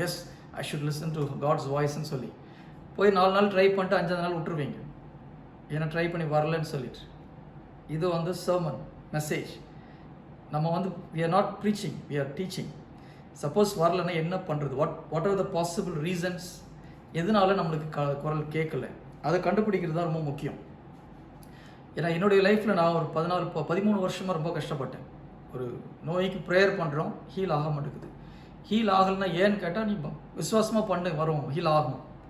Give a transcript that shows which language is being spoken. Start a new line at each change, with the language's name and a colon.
English: yes, I should listen to God's வாய்ஸ்ன்னு
Tamil: சொல்லி போய் 4 நாள் ட்ரை பண்ணிட்டு 5ஆவது நாள் விட்டுருவீங்க, ஏன்னா ட்ரை பண்ணி வரலன்னு சொல்லிட்டு. இது வந்து சர்மன் மெசேஜ். நம்ம வந்து
English: we are not preaching, we are teaching.
Tamil: Suppose வரலன்னா என்ன பண்ணுறது,
English: what are the possible reasons,
Tamil: எதனால நம்மளுக்கு குரல் கேட்கல, அதை கண்டுபிடிக்கிறது தான் ரொம்ப முக்கியம். ஏன்னா என்னுடைய லைஃப்பில் நான் ஒரு 13 வருஷமாக ரொம்ப கஷ்டப்பட்டேன். ஒரு நோய்க்கு ப்ரேயர் பண்ணுறோம், ஹீல் ஆக மாட்டேங்குது. ஹீல் ஆகலைன்னா ஏன்னு கேட்டால், நீ விசுவாசமாக பண்ணு, வரும், ஹீல் ஆகும்.